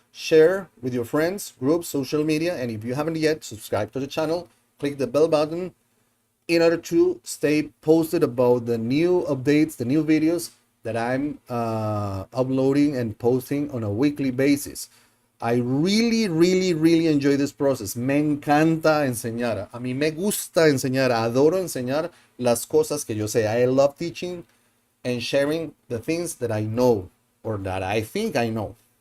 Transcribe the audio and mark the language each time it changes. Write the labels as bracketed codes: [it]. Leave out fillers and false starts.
[en] Share with your friends, groups, social media, and if you haven't yet, subscribe to the channel. Click the bell button in order to stay posted about the new updates, the new videos that I'm uploading and posting on a weekly basis. I really enjoy this process. [es] Me encanta enseñar. A mí me gusta enseñar. Adoro enseñar las cosas que yo sé. [en] I love teaching and sharing the things that I know, or that I think I know.